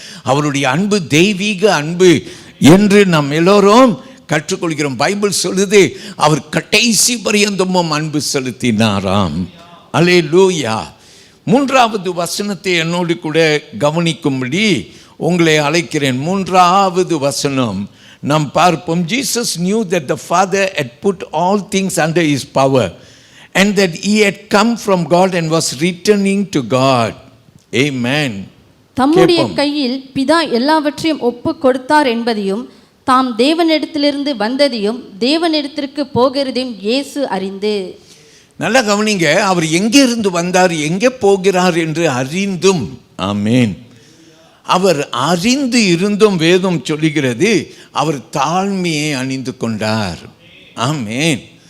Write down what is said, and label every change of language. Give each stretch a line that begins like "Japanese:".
Tamil: அவருடைய அன்பு தெய்வீக அன்பு என்று நாம் எல்லோரும் கற்றுக்கொள்கிறோம். பைபிள் சொல்லுது, அவர் கடைசி பரியந்தமும் அன்பு செலுத்தினாராம். அல்லேலூயா. 3வது வசனத்தை என்னோடு கூட கவனிக்கும்படி உங்களை அழைக்கிறேன். 3வது வசனம் நாம் பார்ப்போம்.
English: Jesus knew that the Father had put all things under his power and that he had come from God and was returning to God. Amen.
Tamil: தம்முடைய கையில் பிதா எல்லாவற்றையும் ஒப்பு கொடுத்தார் என்பதையும் தாம் தேவனிடத்திலிருந்து வந்ததையும் தேவனிடத்திற்கு போகிறதையும் இயேசு அறிந்து. நல்லா கவனிங்க. அவர் எங்கே இருந்து வந்தார், எங்கே போகிறார் என்று அறிந்தும், ஆமேன், அவர் அறிந்து இருந்தும் வேதம் சொல்லுகிறது அவர் தாழ்மையை அணிந்து கொண்டார். ஆமேன்.